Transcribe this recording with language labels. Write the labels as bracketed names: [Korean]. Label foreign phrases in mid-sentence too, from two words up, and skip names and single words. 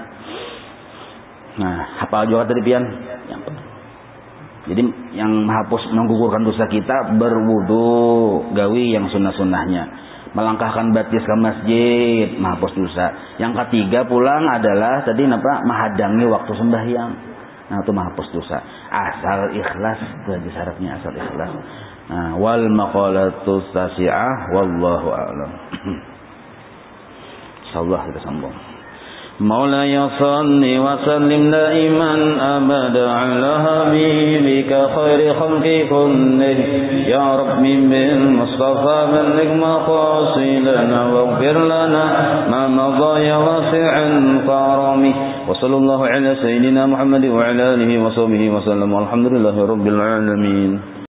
[Banjar] Nah, hafal juga tadi pian. Jadi yang menghapus menggugurkan dosa kita berwudu, gawi yang sunnah-sunnahnya. Melangkahkan batis ke masjid, menghapus dosa. Yang ketiga pulang adalah tadi menghadangi waktu sembahyang. Nah, itu menghapus dosa. Asal ikhlas, itu aja syaratnya, asal ikhlas. [Arabic] Nah, والمقالة التاسعة والله أعلم. [Banjar] Insyaallah kita sambung. [Arabic] مولاي صل وسلم دائما أبدا على حبيبك خير خلق كله يا رب بالمصطفى بلغ مقاصدنا واغفر لنا ما مضى يا واسع الكرم وصلى الله على سيدنا محمد وعلى آله وصحبه وسلم والحمد لله رب العالمين.